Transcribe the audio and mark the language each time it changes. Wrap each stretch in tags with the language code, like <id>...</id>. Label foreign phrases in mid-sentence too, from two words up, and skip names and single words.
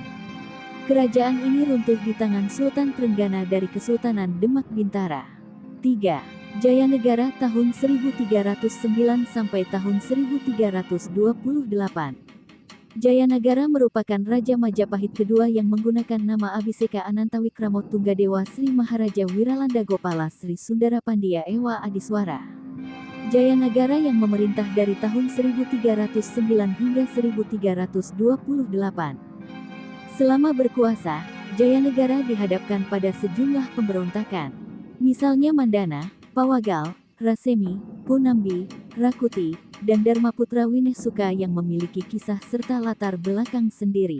<id>Kerajaan ini runtuh di tangan Sultan Trenggana dari Kesultanan Demak Bintara. 3. Jaya Negara tahun 1309 sampai tahun 1328. Jaya Negara merupakan Raja Majapahit kedua yang menggunakan nama Abhiseka Anantawikramo Tunggadewa Sri Maharaja Wiralanda Gopala Sri Sundara Pandya Ewa Adiswara. Jaya Negara yang memerintah dari tahun 1309 hingga 1328. Selama berkuasa, Jaya Negara dihadapkan pada sejumlah pemberontakan. Misalnya Mandana, Pawagal, Rasemi, Punambi, Rakuti, dan Dharmaputra Winesuka yang memiliki kisah serta latar belakang sendiri.</id>